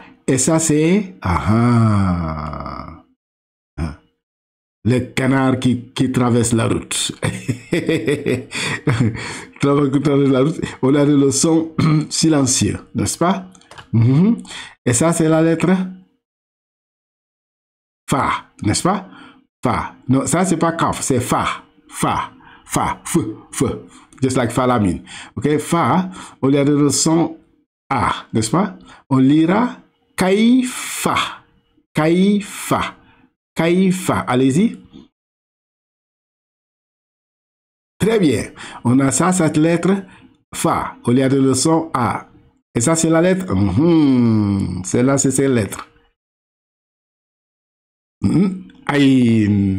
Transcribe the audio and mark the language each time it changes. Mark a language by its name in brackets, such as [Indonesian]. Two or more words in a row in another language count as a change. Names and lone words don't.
[French] Et ça, c'est le canard qui traverse la route. On a le son silencieux, n'est-ce pas? Et ça, c'est la lettre Fa, n'est-ce pas? Fa. Non, ça, c'est pas Kaf, c'est Fa. Fa. Fa. F. [English] Just like Falamine. OK? [French] Fa, on a le son A, n'est-ce pas? On lira Kaifa. Kaifa. Kaifa. Allez-y. Très bien. On a ça, cette lettre Fa. On lui a donné le son A. Et ça, c'est la lettre. Celle-là, c'est cette lettre. Aïn.